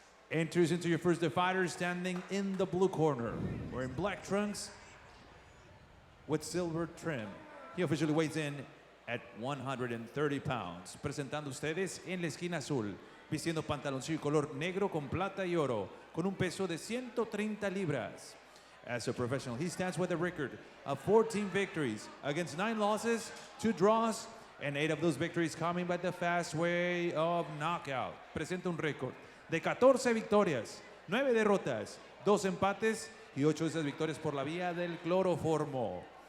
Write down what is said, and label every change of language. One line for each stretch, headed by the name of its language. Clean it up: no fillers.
English: Enters into your first fighter standing in the blue corner, wearing black trunks with silver trim. He officially weighs in at 130 pounds.
Spanish: Presentando ustedes en la esquina azul, vistiendo pantaloncillo color negro con plata y oro, con un peso de 130 libras.
English: As a professional, he stands with a record of 14 victories against 9 losses, 2 draws, and 8 of those victories coming by the fast way of knockout.
Spanish: Presenta un récord de 14 victorias, 9 derrotas, 2 empates y 8 de esas victorias por la vía del cloroformo.